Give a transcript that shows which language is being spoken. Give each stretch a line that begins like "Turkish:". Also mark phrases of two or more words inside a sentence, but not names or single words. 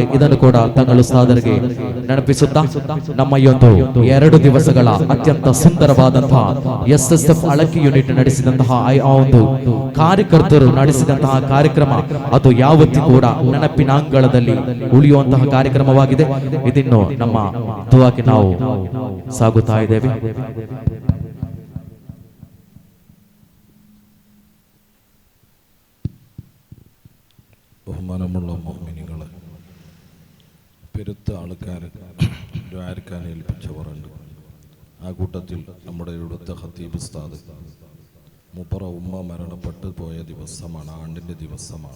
Kannada: ಇದನ್ನು ಕೂಡ ತಂಗಳು ಉಸ್ತಾದರಿಗೆ ನೆನಪಿಸುತ್ತಾ ನಮ್ಮ ಈ ಒಂದು 2 ದಿವಸಗಳ ಅತ್ಯಂತ ಸುಂದರವಾದಂತಹ SSF ಅಳಕಿ ಯೂನಿಟ್ ನಡೆಸಿದಂತಹ ಆ ಒಂದು ಕಾರ್ಯಕರ್ತರು ನಡೆಸಿದಂತಹ ಕಾರ್ಯಕ್ರಮ ಅದು ಯಾವತ್ತೂ ಕೂಡ ನೆನಪಿನಾಂಗಳದಲ್ಲಿ ಉಳಿಯುವಂತಹ ಕಾರ್ಯಕ್ರಮವಾಗಿದೆ. ಇದನ್ನು ನಮ್ಮ ದುವಾಕ್ಕೆ ನಾವು ಸಾಗುತ್ತಾ ಇದ್ದೇವೆ.
Malayalam: ബഹുമാനമുള്ള മുഅ്മിനീങ്ങളെ, പെരുത്ത ആൾക്കാർ ദ്വാരക്കാൻ ഏൽപ്പിച്ചവരുണ്ട്. ആ കൂട്ടത്തിൽ നമ്മുടെ ഇവിടുത്തെ ഖത്തീബ് ഉസ്താദ് മുപ്പറ ഉമ്മ മരണപ്പെട്ടു പോയ ദിവസമാണ്, ആണ്ടിൻ്റെ ദിവസമാണ്.